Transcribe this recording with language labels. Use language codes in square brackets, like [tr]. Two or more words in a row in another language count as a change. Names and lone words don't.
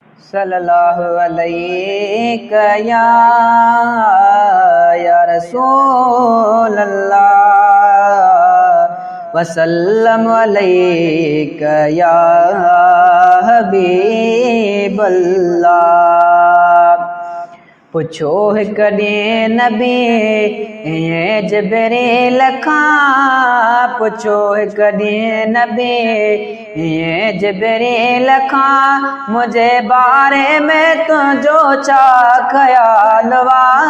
[ar] صلی اللہ علیہ یا، یا رسول اللہ، وسلم علیک یا حبیب اللہ۔ [sd] پڇو هڪ ڏينهن نبي ائين جبريل کان، پڇو هڪ ڏينهن نبي ائين جبريل کان، منهنجي باري ۾ تنهنجو ڇا خيال وا؟